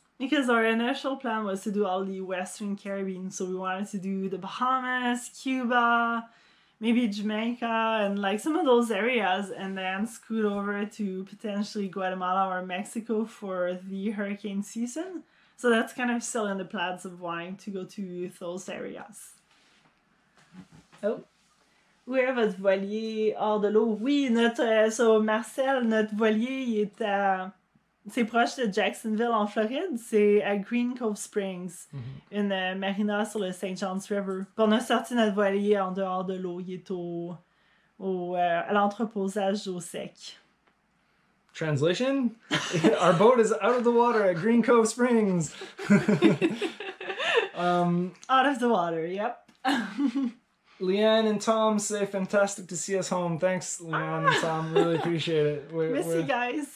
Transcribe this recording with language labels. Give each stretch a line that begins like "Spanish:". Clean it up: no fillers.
English: Because our initial plan was to do all the Western Caribbean, so we wanted to do the Bahamas, Cuba, maybe Jamaica, and like some of those areas, and then scoot over to potentially Guatemala or Mexico for the hurricane season. So that's kind of still in the plans of wanting to go to those areas. Oh.
French: Où est votre voilier hors de l'eau? Oui, Marcel, notre voilier, il est c'est proche de Jacksonville, en Floride. C'est à Green Cove Springs, une marina sur le St. John's River. Puis on a sorti notre voilier en dehors de l'eau. Il est à l'entreposage au sec.
English: Translation? Our boat is out of the water at Green Cove Springs. Out of the water, yep. Leanne and Tom say, fantastic to see us home. Thanks, Leanne and Tom. Really appreciate it. Miss you guys.